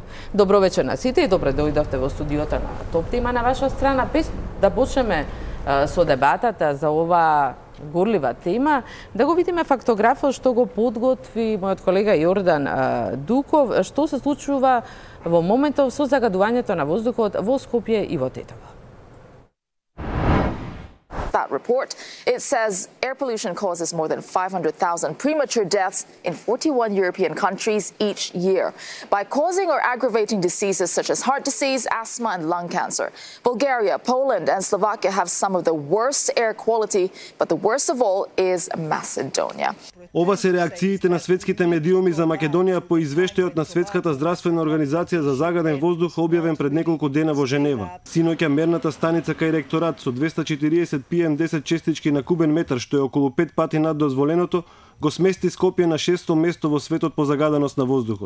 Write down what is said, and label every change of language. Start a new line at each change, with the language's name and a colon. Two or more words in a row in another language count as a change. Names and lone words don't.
Macedonian: Добро вечер на сите и добре дојдовте во студиото на Топ тема на ваша страна. Без да почнеме со дебатата за ова горлива тема, да го видиме фактографот што го подготви мојот колега Јордан Дуков, што се случува во моментов со загадувањето на воздухот во Скопје и во Тетово.
English: That report, it says air pollution causes more than 500,000 premature deaths in 41 European countries each year by causing or aggravating diseases such as heart disease, asthma and lung cancer. Bulgaria, Poland and Slovakia have some of the worst air quality, but the worst of all is Macedonia.
Macedonian: Ова се реакциите на светските медиуми за Македонија по извештајот на Светската здравствена организација за загаден воздух објавен пред неколку дена во Женева. Синоќа мерната станица кај ректорат со 240 PM10 честички на кубен метар, што е околу 5 пати над дозволеното, го смести Скопје на 6-то место во светот по загаденост на воздухот.